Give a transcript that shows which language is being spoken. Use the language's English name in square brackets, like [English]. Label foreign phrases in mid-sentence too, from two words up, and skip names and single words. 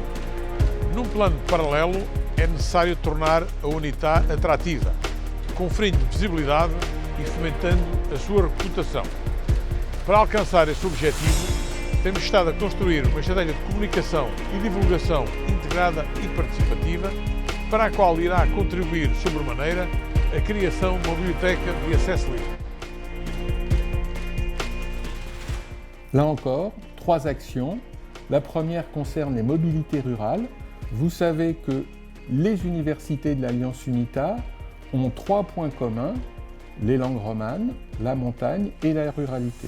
[Portuguese] Num plano paralelo, é necessário tornar a UNITA atrativa, conferindo visibilidade e fomentando a sua reputação. Para alcançar esse objetivo, temos estado a construir uma estratégia de comunicação e divulgação integrada e participativa, para a qual irá contribuir sobremaneira a criação de uma biblioteca de acesso livre. [French] Là encore, 3 actions. La première concerne les mobilités rurales. Vous savez que les universités de l'Alliance UNITA ont 3 points communs: les langues romanes, la montagne et la ruralité.